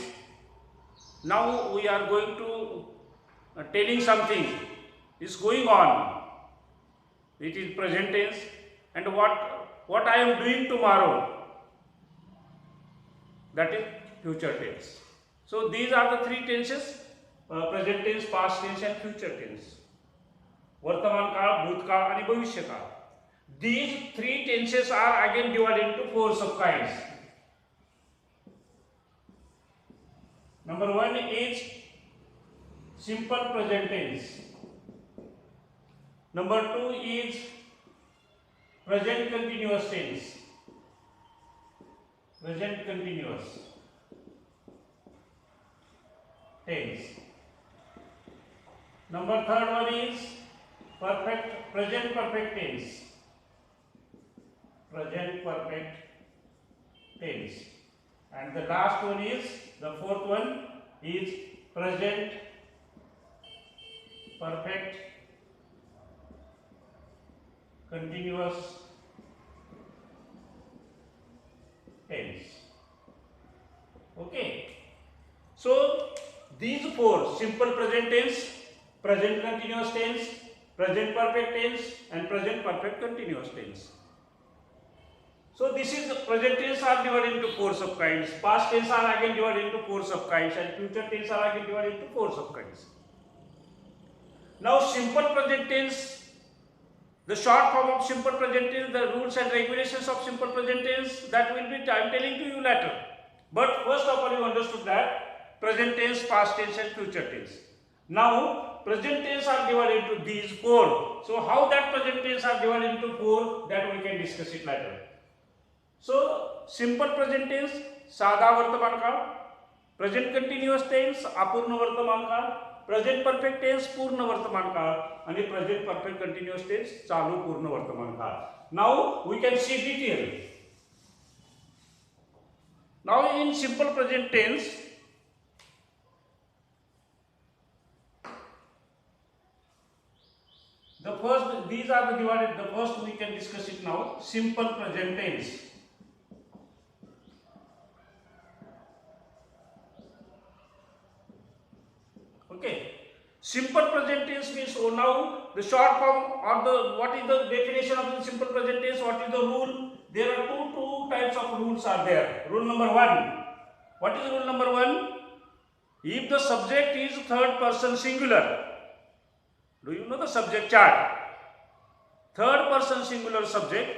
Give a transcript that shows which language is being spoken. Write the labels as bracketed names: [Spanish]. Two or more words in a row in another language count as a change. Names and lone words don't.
[English] Now we are going to telling something is going on. It is present tense. And what I am doing tomorrow, that is future tense. So these are the three tenses, present tense, past tense and future tense. [Marathi] वर्तमान काळ, भूतकाळ आणि भविष्यकाळ. [English] These three tenses are again divided into four subkinds. Number one is simple present tense. Number two is present continuous tense. Present continuous tense. Number third one is present perfect tense. Present perfect tense. And the last one is, the fourth one is present perfect continuous tense. Okay. So these four, simple present tense, present continuous tense, present perfect tense and present perfect continuous tense. So this is the present tense are divided into four subkinds, past tense are again divided into four subkinds and future tense are again divided into four subkinds. Now simple present tense, the short form of simple present tense, the rules and regulations of simple present tense, that will be I am telling to you later. But first of all you understood that present tense, past tense and future tense. Now present tense are divided into these four. So how that present tense are divided into four, that we can discuss it later. So simple present tense, [Marathi] साधा वर्तमान काळ, [English] present continuous tense, [Marathi] अपूर्ण वर्तमान काळ, [English] present perfect tense, [Marathi] पूर्ण वर्तमान काळ आणि [English] present perfect continuous tense, [Marathi] चालू पूर्ण वर्तमान काळ. [English] Now we can see detail. Now in simple present tense, these are the divided. The first we can discuss it now. Simple present tense. Okay. Simple present tense means, so now the short form or what is the definition of the simple present tense? What is the rule? There are two types of rules are there. Rule number one. What is rule number one? If the subject is third person singular. Do you know the subject chart? Third person singular subject.